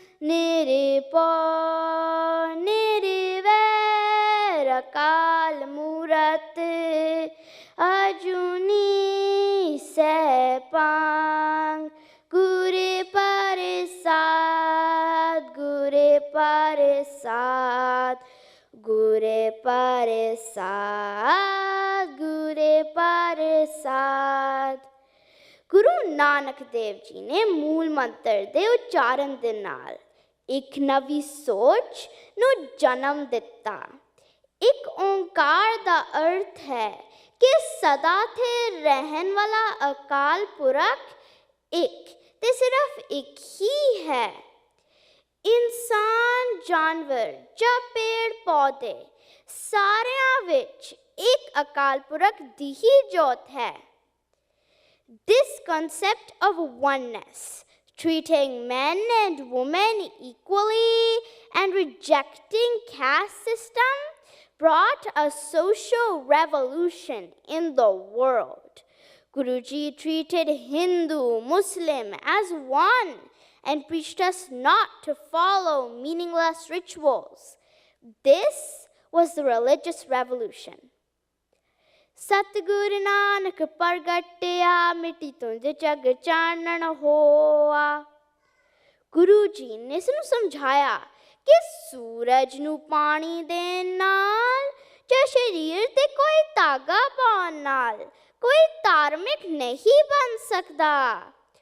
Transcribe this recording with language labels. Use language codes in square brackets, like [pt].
[pa] निरपौ निर्वैर अकाल मूरत अजूनी सैपांग गुरे प्रसाद गुरे प्रसाद गुरे प्रसाद गुरे प्रसाद ਗੁਰੂ ਨਾਨਕ ਦੇਵ ਜੀ ਨੇ ਮੂਲ ਮੰਤਰ ਦੇ ਉਚਾਰਨ ਦੇ ਨਾਲ ਇੱਕ ਨਵੀਂ ਸੋਚ ਨੂੰ ਜਨਮ ਦਿੱਤਾ। ਇੱਕ ਓਂਕਾਰ ਦਾ ਅਰਥ ਹੈ ਕਿ ਸਦਾ ਤੇ ਰਹਿਣ ਵਾਲਾ ਅਕਾਲ ਪੁਰਖ ਇੱਕ ਤੇ ਸਿਰਫ ਇੱਕ ਹੀ ਹੈ। ਇਨਸਾਨ, ਜਾਨਵਰ ਜਾਂ ਪੇੜ ਪੌਦੇ ਸਾਰਿਆਂ ਵਿੱਚ ਇੱਕ ਅਕਾਲ ਪੁਰਖ ਦੀ ਹੀ ਜੋਤ ਹੈ। [en] This concept of oneness, treating men and women equally and rejecting caste system, brought a social revolution in the world. Guruji treated Hindu, Muslim as one and preached us not to follow meaningless rituals. This was the religious revolution. [pa] ਸਤਿਗੁਰ ਨਾਨਕ ਪ੍ਰਗਟਿਆ ਮਿੱਟੀ ਧੁੰਦ ਜਗ ਚਾਨਣ ਹੋਆ। ਗੁਰੂ ਜੀ ਨੇ ਇਸ ਨੂੰ ਸਮਝਾਇਆ ਕਿ ਸੂਰਜ ਨੂੰ ਪਾਣੀ ਦੇਣ ਨਾਲ ਜਾਂ ਸਰੀਰ ਤੇ ਕੋਈ ਧਾਗਾ ਪਾਉਣ ਨਾਲ ਕੋਈ ਧਾਰਮਿਕ ਨਹੀਂ ਬਣ ਸਕਦਾ।